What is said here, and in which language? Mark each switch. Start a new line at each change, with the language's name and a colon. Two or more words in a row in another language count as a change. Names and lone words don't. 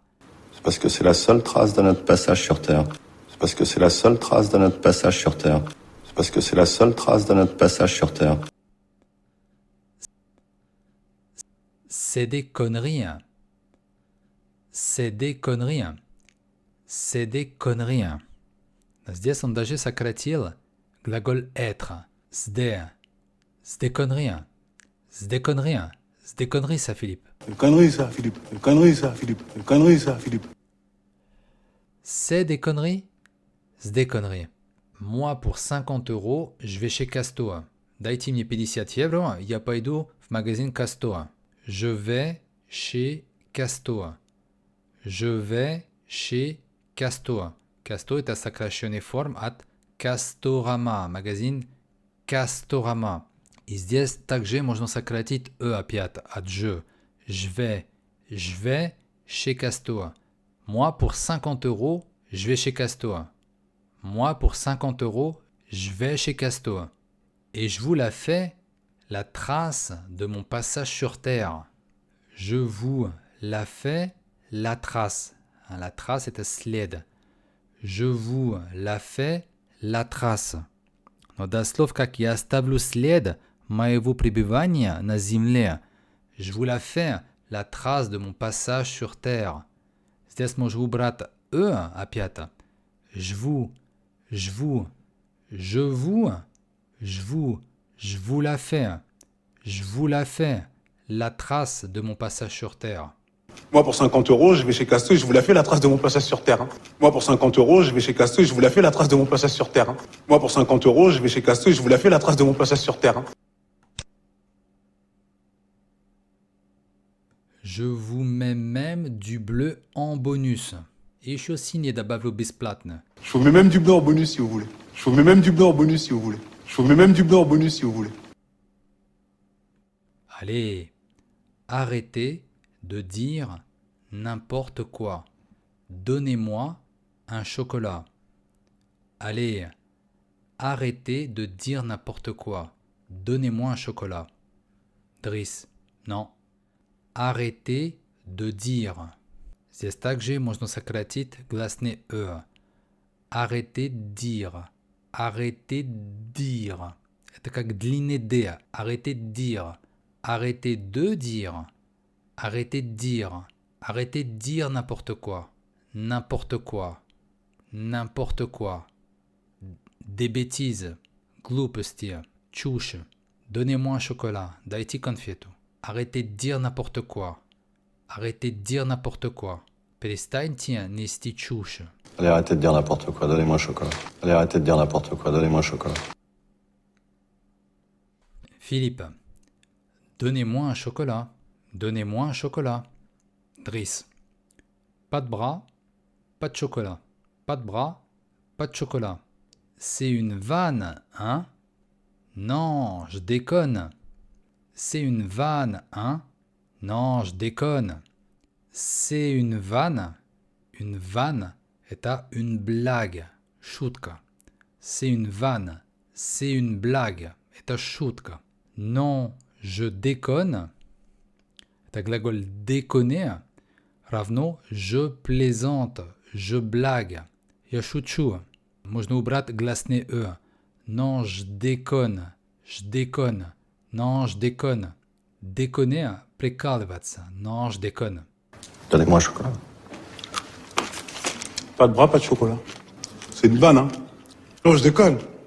French: C'est parce que c'est la seule trace de notre passage sur Terre. C'est parce que c'est la seule trace de notre passage sur Terre. C'est parce que c'est la seule trace de notre passage sur Terre. C'est des conneries. C'est des conneries. C'est des conneries.
Russian: Здесь он даже сократил глагол «être». «Сде».
French: C'est des conneries. C'est des conneries. C'est des conneries, ça, Philippe. Une connerie, ça, Philippe. Une connerie, ça, Philippe. Une connerie, ça, Philippe. C'est des conneries? C'est des conneries. Moi, pour 50 euros, je vais chez Casto.
Russian: Дайте мне 50 евро, я пойду в магазин Casto.
French: Je vais chez Casto. Je vais chez Casto.
Russian: Casto это сокращенная форма от Castorama, магазин Castorama. И здесь также можно сократить «э» опять от «je».
French: Je vais chez Casto. Moi, pour 50 euros, je vais chez Casto. Moi, pour 50 euros, je vais chez Casto. Et je vous la fais, la trace de mon passage sur Terre. Je vous la fais, la trace. La trace est sled. Je vous la fais, la trace.
Russian: Но до слов, как я оставлю след моего пребывания на земле,
French: je vous la fais, la trace de mon passage sur Terre.
Russian: Здесь можно убрать «э» опять.
French: Je vous la fais. Je vous la fais, la trace de mon passage sur Terre. Moi, pour 50 euros, je vais chez Casto et je vous la fais la trace de mon passage sur Terre. Hein. Moi, pour 50 euros, je vais chez Casto et je vous la fais la trace de mon passage sur Terre. Hein. Moi, pour 50 euros, je vais chez Casto et je vous la fais la trace de mon passage sur Terre. Hein. Je vous mets même du bleu en bonus.
Russian: Еще синее добавлю бесплатно.
French: Je vous mets même du blanc en bonus si vous voulez. Je vous mets même du blanc en bonus si vous voulez. Je vous mets même du blanc en bonus si vous voulez. Allez, arrêtez de dire n'importe quoi. Donnez-moi un chocolat. Allez, arrêtez de dire n'importe quoi. Donnez-moi un chocolat. Driss, non. Arrêtez de dire.
Russian: Здесь также можно сократить гласный «э».
French: Arrêtez de dire. Arrêtez de dire.
Russian: Это как длинный «д».
French: Arrêtez de dire. Arrêtez de dire. Arrêtez de dire. Arrêtez de dire n'importe quoi. N'importe quoi. N'importe quoi. Des bêtises.
Russian: Глупости. Чушь.
French: Donnez-moi un chocolat.
Russian: Дайте конфету.
French: Arrêtez de dire n'importe quoi. Arrêtez de dire n'importe quoi.
Russian: Перестаньте нести чушь.
French: Allez, arrêtez de dire n'importe quoi, donnez-moi un chocolat. Allez, arrêtez de dire n'importe quoi, donnez-moi un chocolat. Philippe. Donnez-moi un chocolat. Donnez-moi un chocolat. Driss. Pas de bras, pas de chocolat. Pas de bras, pas de chocolat. C'est une vanne, hein? Non, je déconne. C'est une vanne, hein? Non, je déconne. C'est une vanne. Une vanne est à une blague. Шутка. C'est une vanne. C'est une blague.
Russian: Это шутка.
French: Non, je déconne.
Russian: Это глаголь
French: déconner равно je plaisante, je blague.
Russian: Я шучу. Можно убрать гласный «э».
French: Non, je déconne. Je déconne. Non, je déconne. Déconner, прикалываться. Non, je déconne. Donnez-moi un chocolat. Pas de bras, pas de chocolat. C'est une vanne, hein. Non, je déconne.